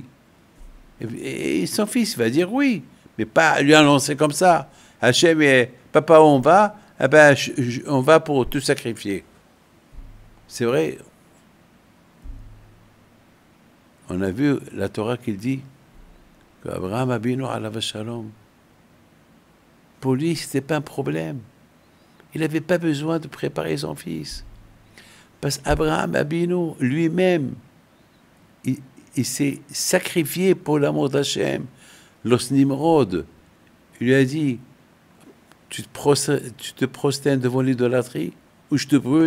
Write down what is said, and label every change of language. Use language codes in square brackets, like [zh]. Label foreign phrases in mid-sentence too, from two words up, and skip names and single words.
[fr] Et son fils va dire oui, mais pas lui annoncer comme ça. Hachem, papa, on va, eh ben, on va pour te sacrifier. C'est vrai. On a vu la Torah qui dit qu'Abraham Abinu [he] עליו שלום, [fr] pour lui, ce n'était pas un problème. Il n'avait pas besoin de préparer son fils. Parce qu'Abraham Abinu, lui-même, il s'est sacrifié pour l'amour d'Hachem. Los Nimrod, il lui a dit, tu te prosternes devant l'idolâtrie, ou je te brûle.